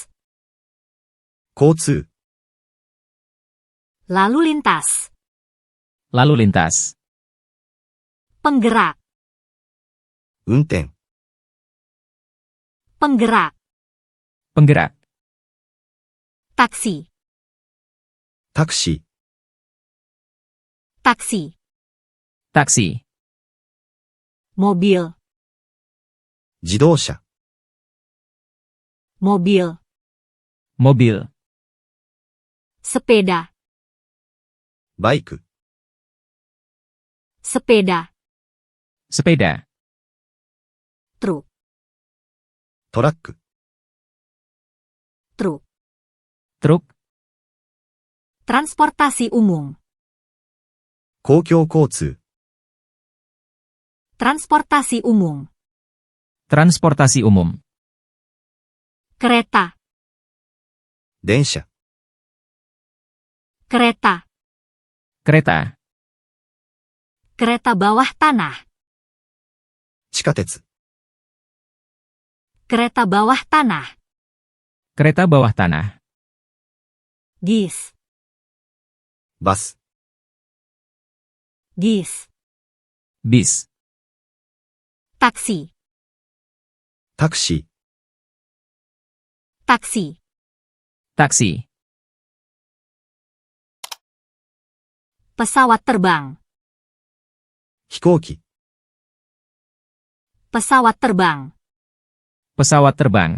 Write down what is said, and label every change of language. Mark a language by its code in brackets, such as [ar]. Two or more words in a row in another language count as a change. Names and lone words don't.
[ja] 交通、 [id] lalu lintas, Lalu lintas. penggerak, [ja] 運転、 [id] penggerak, Penggerak. taksi, [ja] タクシー、 [id] taksi, Taksi. mobil, [ja] 自動車、 [id] mobil, Mobil. sepeda, [ja] バイク、 [id] sepeda, Sepeda. truk, [ja] トラック、 [id] truk, Truk. transportasi umum, [ja] 公共交通、 [id] transportasi umum, Transportasi umum. kereta, [ja] 電車、 [id] kereta, kereta, kereta bawah tanah, [ja] 地下鉄、 [id] kereta bawah tanah, kereta bawah tanah, gis, [ja] バス、 [id] gis, bis, taksi, [ja] タクシー、 [id] taksi, taksi, pesawat terbang, [ja] 飛行機、 [id] pesawat terbang, pesawat terbang,